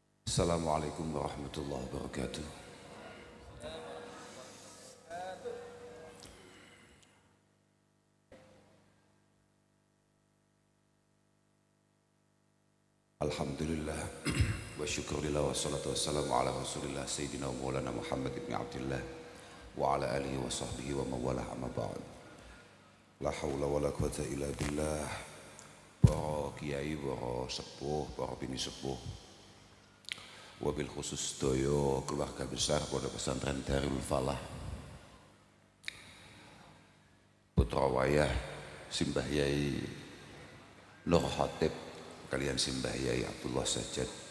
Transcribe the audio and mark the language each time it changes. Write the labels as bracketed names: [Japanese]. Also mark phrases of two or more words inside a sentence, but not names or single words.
[Arabic] السلام عليكم ورحمة الله وبركاته الحمد لله والشكر لله والصلاة والسلام على رسول الله سيدنا ومولانا محمد بن عبد الله وعلى آله وصحبه ومن والاه أما بعد. لا حول ولا قوة إلا بالله. [Javanese] Para kiai, para sepuh, para bini sepuh, [Arabic] وبالخصوص [Javanese] doyo keluarga besar Pondok Pesantren Darul Falah, putra wayah Simbah Yai Nur Khatib kalian Simbah Yai Abdullah Sajjad,